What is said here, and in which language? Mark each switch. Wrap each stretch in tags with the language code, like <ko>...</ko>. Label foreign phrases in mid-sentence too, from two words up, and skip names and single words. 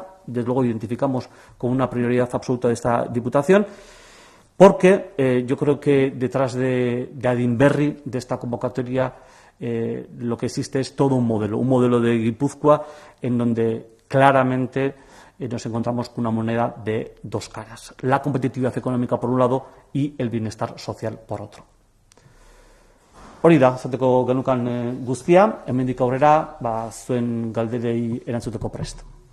<es>Desde luego identificamos como una prioridad absoluta de esta Diputación, porque yo creo que detrás de Adinberri, de esta convocatoria, lo que existe es todo un modelo de Guipúzcoa en donde claramente nos encontramos con una moneda de dos caras: la competitividad económica por un lado y el bienestar social por otro.</es> <eu>Hori da, zateko genukan guztia, hemendik aurrera, zuen galderei erantzuteko prest.</eu>